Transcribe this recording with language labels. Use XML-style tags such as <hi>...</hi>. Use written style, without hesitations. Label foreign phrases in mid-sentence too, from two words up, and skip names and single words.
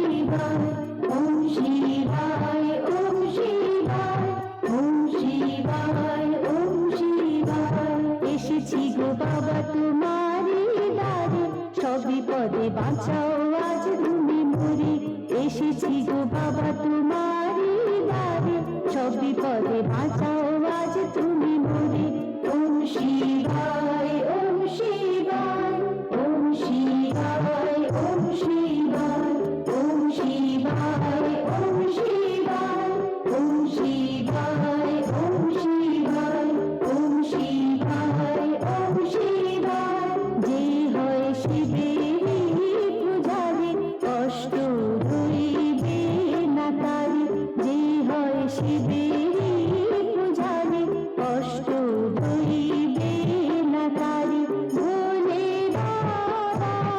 <sa>শিবায় ওম শিবায় ওম শিবায় ওম শিবায় ওম শিবায়</sa> <bn>এসেছি গো বাবা তোমারি দ্বারে সব বিপদে বাঁচাও আজ তুমি মোরে এসেছি গো বাবা তোমারি দ্বারে সব বিপদে বাঁচাও আজ তুমি মোরে</bn> <sa>ওম শিবায় ওম শিবায় ওম শিবায় ওম শিবায় ওম শিবায় ওম শিবায় ওম শিবায় ওম শিবায় ওম শিবায় ওম শিবায়</sa> <bn>যে হয় শিবেরই পূজারে কষ্ট রইবে না তারে যে হয় শিবেরই পূজারে কষ্ট রইবে না তারে ভোলে বাবা</bn>